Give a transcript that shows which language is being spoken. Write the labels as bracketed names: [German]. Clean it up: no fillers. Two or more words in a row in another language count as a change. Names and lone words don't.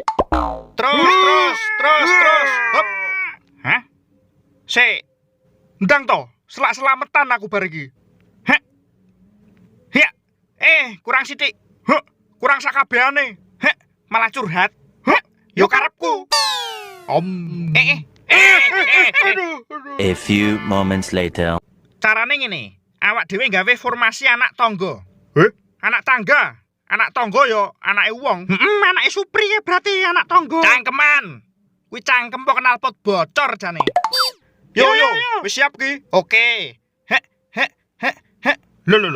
[Javanese] Terus. Hop. Hah? Sik. Ndang to, selak-selametan aku bar iki. Heh. Ya. Kurang sithik. Kurang sakabehane. Malah curhat. Yo karepku. [English] A few moments later. [Javanese] Carane ngene, awak dhewe gawe formasi anak tangga. Anak tangga. Anak tangga yo anake wong. Anake Supri ya berarti anak tangga. Cangkeman. Kuwi cangkem kok knalpot bocor jane. Yo, wis siap ki? Oke. Lho.